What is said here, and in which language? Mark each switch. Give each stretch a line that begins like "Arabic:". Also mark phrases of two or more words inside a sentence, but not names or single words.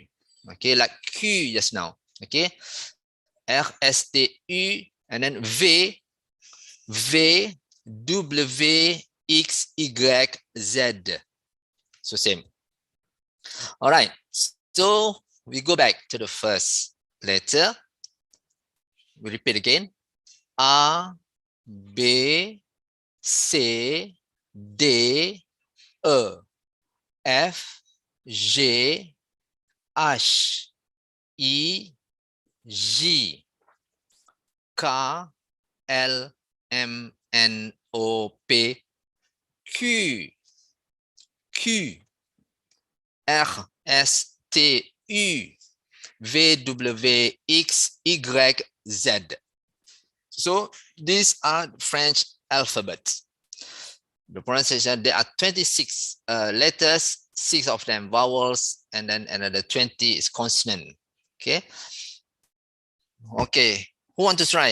English: Okay, like Q just now. Okay. R-S-T-U, and then V, W, X, Y, Z. So same. All right. So we go back to the first letter. We repeat again. A, B, C, D, E, F, G, H, E, G, K, L, M, N, O, P, Q. R, S, T, U, V, W, X, Y, Z. So these are French alphabets. The pronunciation, there are 26 letters, 6 of them vowels, and then another 20 is consonant. Okay. Okay. Who want to try?